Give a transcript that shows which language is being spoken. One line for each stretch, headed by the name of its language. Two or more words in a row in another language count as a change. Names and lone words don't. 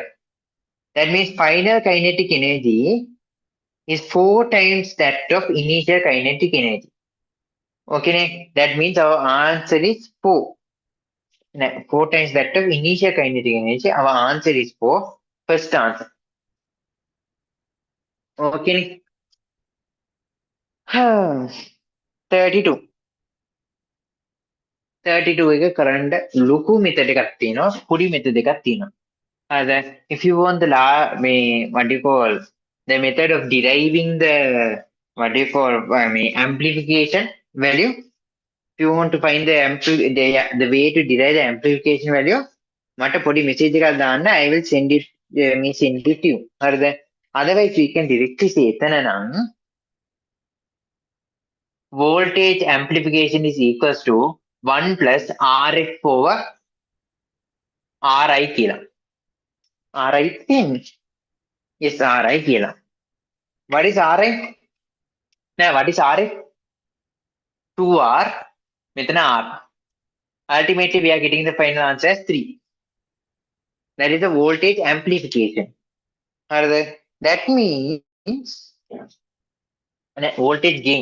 English: That means final kinetic energy is 4 times that of initial kinetic energy. Okay, that means our answer is 4. 4 times that of initial kinetic energy. Our answer is 4. First answer. Okay. 32.
Sinhala: 32 එක කරන්න ලොකු method එකක් තියෙනවා, පොඩි method එකක් තියෙනවා.
English: If you want the what do you call the method of deriving the amplification value, if you want to find the way to derive the amplification value,
Sinhala: මට පොඩි message එකක් දාන්න,
English: I will send it to you. හරිද? Otherwise we can directly say
Sinhala: එතන නම්
English: voltage amplification is equals to 1 plus RF over RI කියලා.
Sinhala: RI තියෙන්නේ. Yes, Ri කියලා.
English: What is Ri? Now, what is Ri?
Sinhala: 2R. මෙතන R.
English: Ultimately, we are getting the final answer as 3. That is the voltage amplification. That means voltage gain.